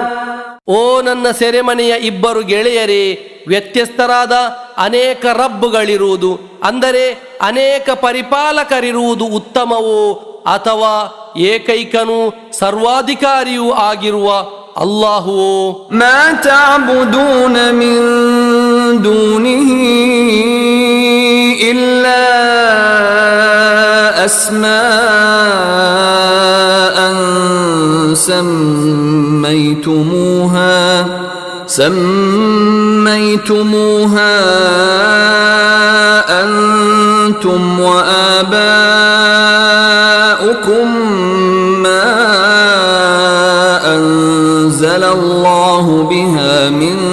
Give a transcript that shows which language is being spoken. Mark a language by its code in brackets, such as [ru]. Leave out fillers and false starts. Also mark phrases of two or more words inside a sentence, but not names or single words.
[kn] ಓ ನನ್ನ ಸೆರೆಮನೆಯ ಇಬ್ಬರು ಗೆಳೆಯರೇ, ವ್ಯತ್ಯಸ್ತರಾದ ಅನೇಕ ರಬ್ಬುಗಳಿರುವುದು ಅಂದರೆ ಅನೇಕ ಪರಿಪಾಲಕರಿರುವುದು ಉತ್ತಮವೋ ಅಥವಾ ಏಕೈಕನೂ ಸರ್ವಾಧಿಕಾರಿಯೂ ಆಗಿರುವ ಅಲ್ಲಾಹುವೋ? [ar] ما تعبدون من دونه إلا أسماء سميتموها أنتم وآباؤكم ما أنزل الله بها من